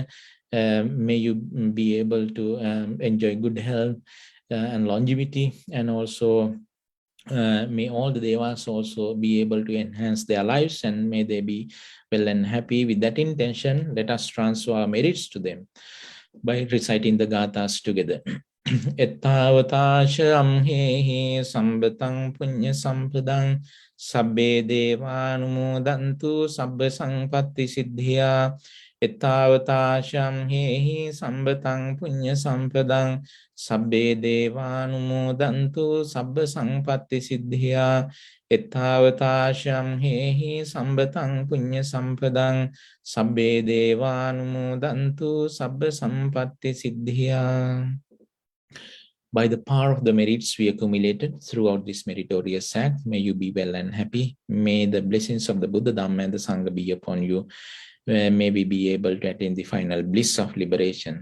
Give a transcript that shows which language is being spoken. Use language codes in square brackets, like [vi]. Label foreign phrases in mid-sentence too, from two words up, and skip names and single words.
[en] May you be able to enjoy good health and longevity, and also may all the devas also be able to enhance their lives, and may they be well and happy. With that intention, let us transfer our merits to them by reciting the gathas together. [pi] Ettavata amhehi sambatang punya sampadang sabbe devanumodantu sabba sampatti siddhya. Ettavata amhehi sambatang punya sampadang sabbe devanumodantu sabba sampatti siddhya. Ettavata amhehi sambatang punya sampadang sabbe devanumodantu sabba sampatti siddhya. [en] By the power of the merits we accumulated throughout this meritorious act, may you be well and happy. May the blessings of the Buddha, Dhamma, and the Sangha be upon you. May we be able to attain the final bliss of liberation.